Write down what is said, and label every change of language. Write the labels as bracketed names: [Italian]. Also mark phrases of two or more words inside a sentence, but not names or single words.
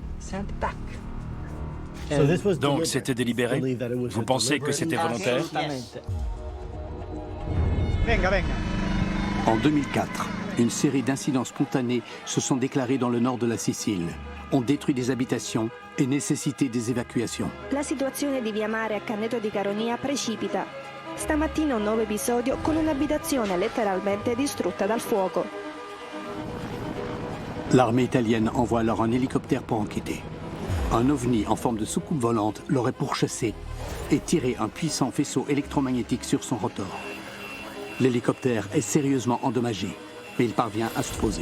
[French] Donc c'était délibéré? Vous pensez que c'était volontaire? En 2004, une série d'incidents spontanés se sont déclarés dans le nord de la Sicile, ont détruit des habitations e nécessité des évacuations. [Italian] La situazione di via Mare a Canneto di Caronia precipita. Stamattina un nuovo episodio con un'abitazione letteralmente distrutta dal fuoco. [French] L'armée italienne envoie alors un hélicoptère pour enquêter. Un ovni en forme de soucoupe volante l'aurait pourchassé et tiré un puissant faisceau électromagnétique sur son rotor. L'hélicoptère est sérieusement endommagé, mais il parvient à se poser.